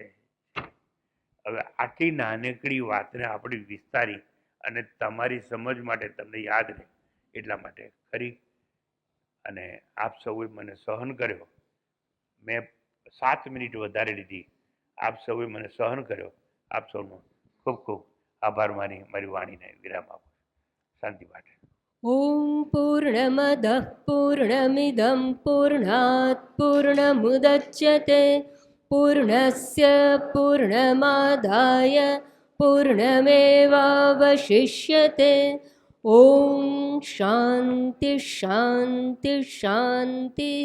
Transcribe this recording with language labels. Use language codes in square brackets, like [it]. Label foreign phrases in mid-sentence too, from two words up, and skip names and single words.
[gu] હવે આટલી નાનકડી વાતને આપણે વિસ્તારી અને તમારી સમજ માટે તમને યાદ રહે એટલા માટે ખરી અને આપ સૌએ મને સહન કર્યો. મેં 7 મિનિટ વધારે લીધી, આપ સૌએ મને સહન કર્યો. આપ સૌનો ખૂબ ખૂબ આભાર માની મારી વાણીને વિરામ આપો. શાંતિ માટે. [sa] ॐ पूर्णमदः पूर्णमिदं पूर्णात् पूर्णमुदच्यते पूर्णस्य पूर्णमादाय पूर्णमेवावशिष्यते. ॐ शान्ति शान्ति शान्तिः.